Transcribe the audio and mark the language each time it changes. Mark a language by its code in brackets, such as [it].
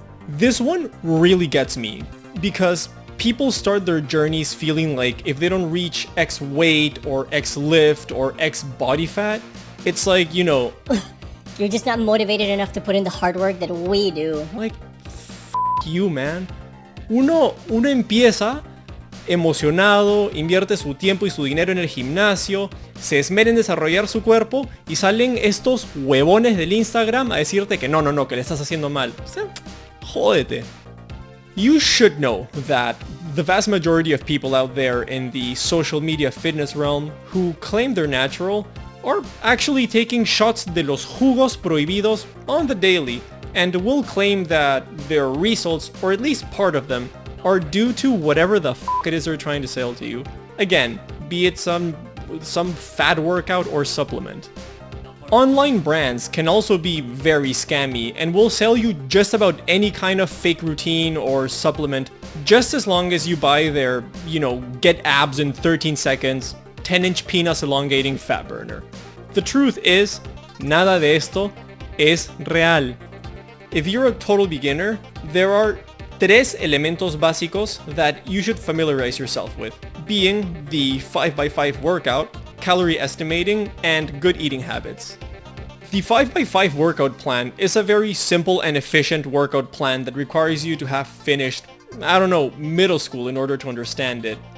[en] This one really gets me, because people start their journeys feeling like if they don't reach X weight or X lift or X body fat, it's like, you know... You're just not motivated enough to put in the hard work that we do. Like, you, man. [es] Uno empieza emocionado, invierte su tiempo y su dinero en el gimnasio, se esmera en desarrollar su cuerpo y salen estos huevones del Instagram a decirte que no, que le estás haciendo mal. O sea, jódete. [en] You should know that the vast majority of people out there in the social media fitness realm who claim they're natural are actually taking shots de los jugos prohibidos on the daily, and will claim that their results, or at least part of them, are due to whatever the fuck it is they're trying to sell to you. Again, be it some fad workout or supplement. Online brands can also be very scammy and will sell you just about any kind of fake routine or supplement, just as long as you buy their, you know, get abs in 13 seconds, 10-inch penis elongating fat burner. The truth is, nada de esto es real. If you're a total beginner, there are tres elementos básicos that you should familiarize yourself with, being the 5x5 workout, calorie estimating, and good eating habits. The 5x5 workout plan is a very simple and efficient workout plan that requires you to have finished, I don't know, middle school in order to understand it.